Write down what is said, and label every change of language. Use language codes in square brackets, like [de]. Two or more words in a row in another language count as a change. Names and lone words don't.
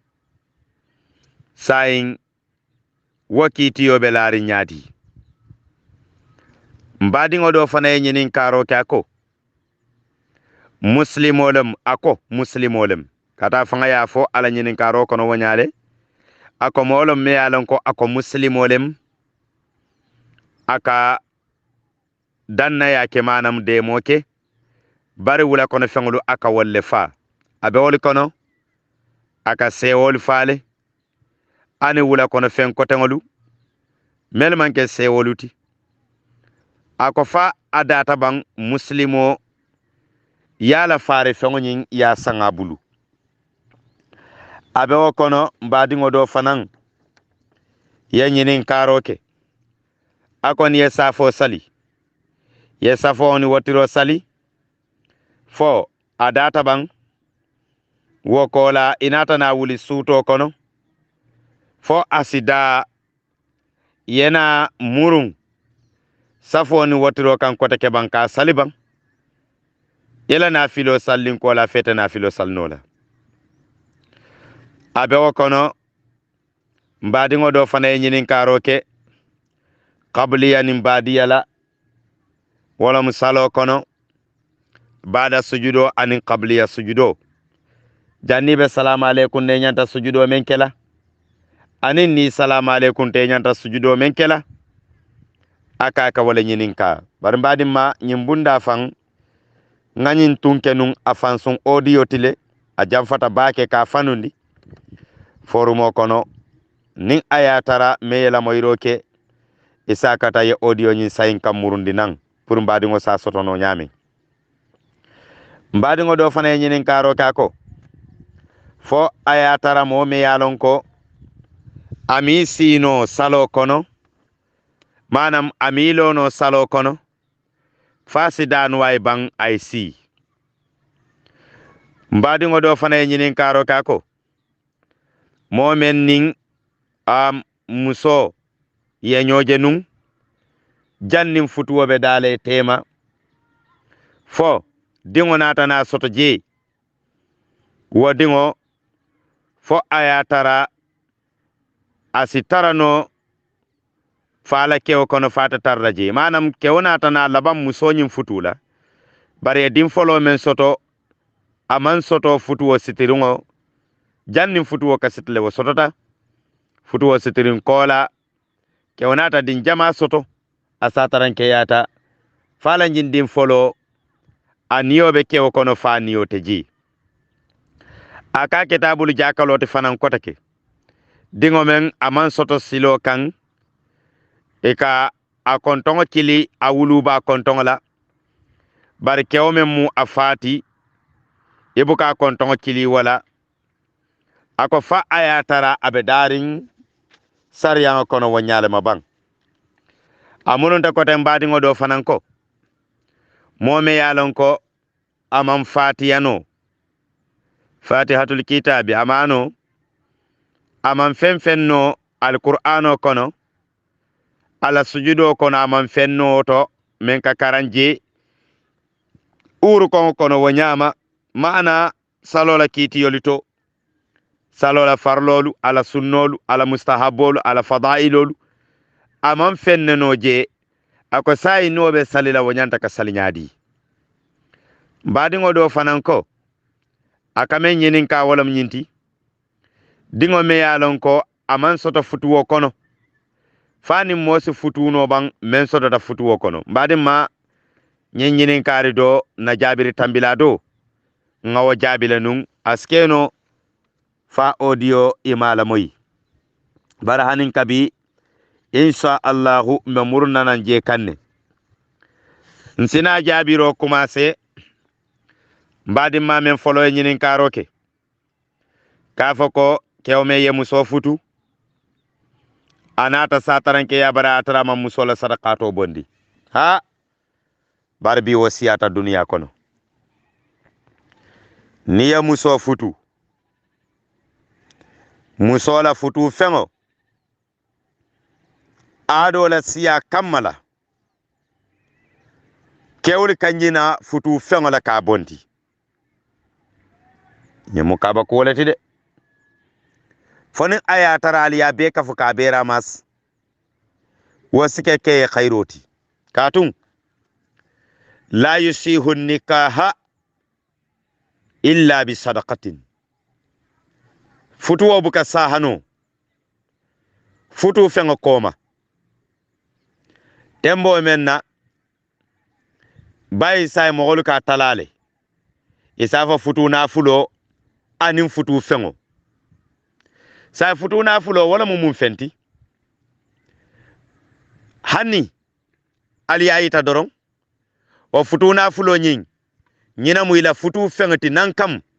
[man] sayin wakiti yo belari nyadi mbadingo do fana nyinin karo ke ako muslimolem kata fanga ya fo ala nyinin karo kono wonyale ako molom me alon ko ako muslimolem aka danna yake manam de moke bari wula kono fengulu aka wolle fa abe wol kono aka sewol faale ani wula kono fen kotengolu mel manke sewoluti ako fa adata bang muslimo yala fare fengonyin ya sangabulu abe wo kono mbadi ngodo fanan ye ñinin karoke akon ye safo sali ye safo ni wotiro sali fo adata bang wo kola inata na wuli suto kono fo asida yena murung safo ni wotiro kan kote ke banka sali bang ila na filo sallin kola fete na filo salnola abe wo kono mbadi ngodo fana ñinin karoke qabliya nin badiya la wala musalo kono bada sujudo anin qabliya sujudo janni be [ar] سلام عليكم [man] ne nyanta sujudo men kela anin ni [ar] سلام عليكم [man] te nyanta sujudo men kela aka ka wala ñinin ka bar mbadi ma nyimbunda fan nganin tunkenun afan sun audio tile a jamfata baake ka fanundi forumo kono nin ayatara meyela moyroke isakata ye audio nyin sayin kam murundi nan pour mbadi ngo sa sotono nyami mbadi ngo do fana ñinin karo kako fo ayatara mo me yalon ko ami sino salo kono manam amilo no salo kono fasidan way bang ay si mbadi ngo do fana ñinin karo kako mo men ning muso ye ñoje nun jannin futuwoɓe dale tema fo dingo natana soto je wo dingo fo ayatara asitarano fala kewo kono fata tarda je manam kewo natana laban musoñin futula bare din folo men soto aman soto futuwo sitiringo jannin futuwo ka sitle wo sotota futuwo sitirin kola kewo nata din jama soto asataran ke yata falanjin din folo aniyobe kewo kono fa niyote ji aka kitabul jakalote fanan kotake dingo men aman soto silo kan eka a kontongo kili a wuluba kontongo la bari kewo men mu afati ibuka kontongo kili wala ako fa ayatara abe darin sariya kono wonyale mabang amununta kote mbadi ngodo fanan ko mome yalon ko amam fatiyano [ar] فاتحة الكتاب [man] amano amam fenfenno alqur'ano kono ala sujudo kono amam fenno to men ka karanje uru kono wonyama maana salola kiti yolito salola farlolu ala sunnolu ala mustahabolu ala fadailolu amam fenneno je ako sayi nobe salila wonyanta ka salinyadi mbadi ngodo fanan ko akame ñinin ka wolam ñinti dingo me yalon ko aman soto futuwo kono fani mosi futuno bang men soto ta futuwo kono mbadi ma ñinin kari do na jabiri tambila do ngawo jabila nun askeno fa audio imala moyi bara hanin kabi [ar] إن شاء الله [man] me murnanan je kanne nsina jabiro commencé mbadi ma men folo ñinin karoke kafo ko kewme ye muso futu anata sataranke ya bara atara ma muso la sadaqato bondi ha barbi wasiyata duniya kono niya muso futu muso la futu fengo ado la siya kammala kewli kanjina futu fengo la ka bondi ñemu kaba ko wolati de foni aya tarali ya be kafu ka bera mas wasike ke khairoti katun [ar] لا يصح نكاحا إلا بصدقة [man] futu buka sahano futu fengo koma tembo menna bay say mogol ka talale isafa futu na fulo anin futu fengo sa futu na fulo wala mun fenti hanni ali ayita doron o futu na fulo nyina mu ila futu fengati nan kam